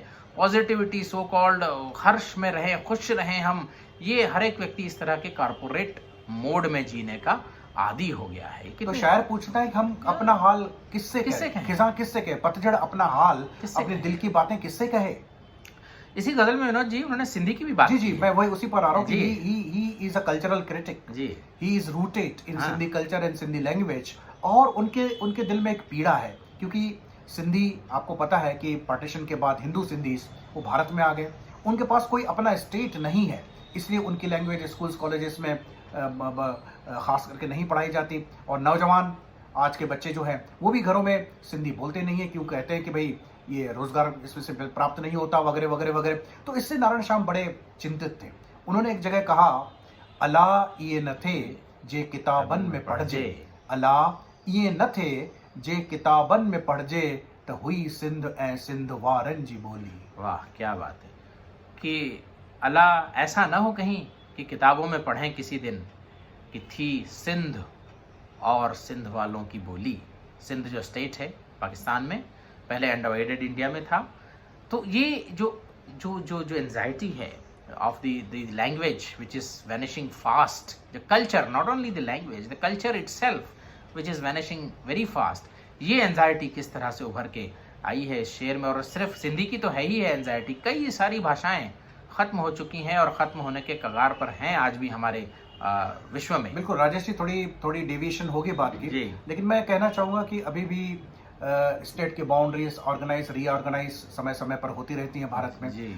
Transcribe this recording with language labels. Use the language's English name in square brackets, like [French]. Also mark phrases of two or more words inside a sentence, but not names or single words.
[Hindi] पॉजिटिविटी, [English] so called [Hindi] हर्ष में रहे, खुश रहे हम, ये हर एक व्यक्ति इस तरह के [English] corporate mode [Hindi] में जीने का आदि हो गया है। तो शायर पूछता है कि हम अपना हाल किससे कहें, खिजा किससे कहे, पतझड़ अपना हाल, अपने दिल की बातें किससे कहे। इसी गजल में विनोद जी उन्होंने सिंधी की भी बात जी, मैं वही उसी पर आ रहा हूँ कि जी। [English] he is a cultural critic, [Hindi] जी, [English] he is rooted in [Hindi] हाँ। [English] Sindhi culture and Sindhi language। [Hindi] और उनके दिल में एक पीड़ा है, क्योंकि सिंधी आपको पता है कि पार्टीशन के बाद हिंदू सिंधीज वो भारत में आ गए। उनके पास कोई अपना स्टेट नहीं है, इसलिए उनकी लैंग्वेज [English] schools colleges [Hindi] में खास करके नहीं पढ़ाई जाती। और नौजवान आज के बच्चे जो हैं वो भी घरों में सिंधी बोलते नहीं है, क्यों कहते हैं कि भाई ये रोजगार इसमें से प्राप्त नहीं होता, वगैरह वगैरह वगैरह। तो इससे नारायण श्याम बड़े चिंतित थे। उन्होंने एक जगह कहा, [Sindhi] अला ये न थे जे किताबन में पढ़ जे, अला ये न थे जे किताबन में पढ़ जे, तो हुई सिंध ए सिंध वारन जी बोली। [Hindi] वाह, क्या बात है कि अल्लाह ऐसा ना हो कहीं कि किताबों में पढ़ें किसी दिन कि थी सिंध और सिंध वालों की बोली। सिंध जो स्टेट है पाकिस्तान में, पहले [English] undivided India [Hindi] में था। तो ये जो जो जो जो एंजाइटी है [English] of the language which is vanishing fast, the culture, not only the language, the culture itself which is vanishing very fast, [Hindi] ये एंजाइटी किस तरह से उभर के आई है इस शेर में। और सिर्फ सिंधी की तो है ही है एंजाइटी, कई सारी भाषाएं ख़त्म हो चुकी हैं और ख़त्म होने के कगार पर हैं आज भी हमारे विश्व में। बिल्कुल राजेश जी, थोड़ी डेविएशन होगी बात की, लेकिन मैं कहना चाहूँगा कि अभी भी स्टेट की [English] boundaries organise reorganise [Hindi] समय समय पर होती रहती हैं भारत में।